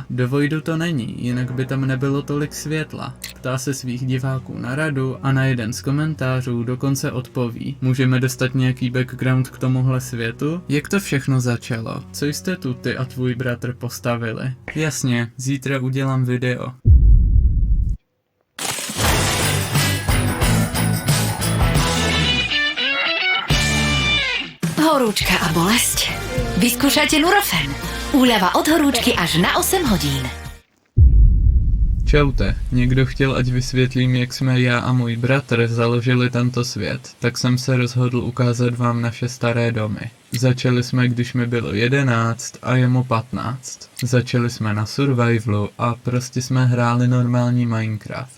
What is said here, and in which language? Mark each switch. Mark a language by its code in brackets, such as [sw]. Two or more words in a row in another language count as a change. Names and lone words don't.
[cs] Do Voidu to není, jinak by tam nebylo tolik světla. Ptá se svých diváků na radu a na jeden z komentářů dokonce odpoví. Můžeme dostat nějaký background k tomuhle světu? Jak to všechno začalo? Co jste tu ty a tvůj bratr postavili? Jasně, zítra udělám video. [sk] Horúčka a bolesť? Vyskúšajte Nurofen. Úľava od horúčky až na 8 hodín. [cs] Čaute, někdo chtěl, ať vysvětlím, jak jsme já a můj bratr založili tento svět, tak jsem se rozhodl ukázat vám naše staré domy. Začali jsme, když mi bylo 11 a jemu 15. Začali jsme na survivalu a prostě jsme hráli normální Minecraft.